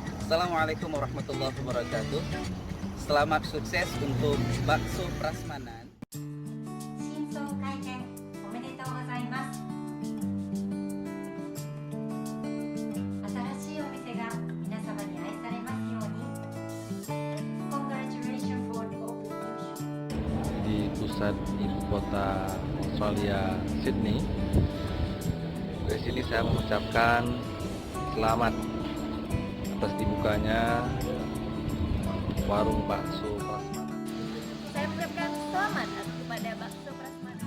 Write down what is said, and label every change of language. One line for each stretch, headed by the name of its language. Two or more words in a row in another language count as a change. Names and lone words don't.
Arabic: السلام عليكم ورحمة الله وبركاته.
Indonesian: Selamat sukses untuk bakso prasmanan.
Japanese: 新装開店おめでとうございます。新しいお店が皆様に愛されますように。
English: Congratulations for the opening.
Indonesian: Di pusat ibu kota Australia, Sydney. Dari sini saya mengucapkan selamat atas dibukanya warung bakso prasmanan. Saya mengucapkan selamat kepada bakso prasmanan.